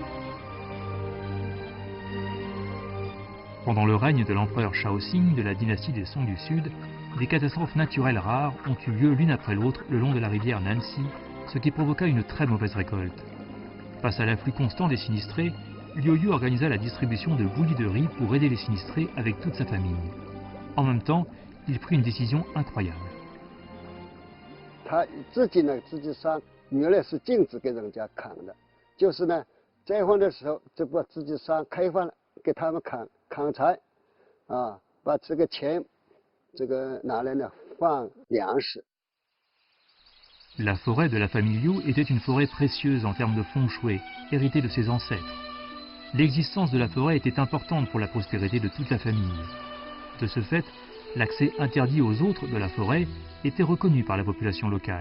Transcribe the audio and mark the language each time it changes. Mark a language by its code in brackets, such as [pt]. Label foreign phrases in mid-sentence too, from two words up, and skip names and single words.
[fr] Pendant le règne de l'empereur Shaoxing de la dynastie des Song du Sud, des catastrophes naturelles rares ont eu lieu l'une après l'autre le long de la rivière Nanxi, ce qui provoqua une très mauvaise récolte. Face à l'afflux constant des sinistrés, Liu Yu organisa la distribution de bouillies de riz pour aider les sinistrés avec toute sa famille. En même temps, il prit une décision incroyable. [zh] 他自己呢，自己山原来是禁止给人家砍的，就是呢，灾荒的时候，这把自己山开放了，给他们砍柴，啊，把这个钱，这个拿来呢放粮食。 [fr] La forêt de la famille Liu était une forêt précieuse en termes de feng shui, héritée de ses ancêtres. L'existence de la forêt était importante pour la prospérité de toute la famille. De ce fait, l'accès interdit aux autres de la forêt était reconnu par la population locale.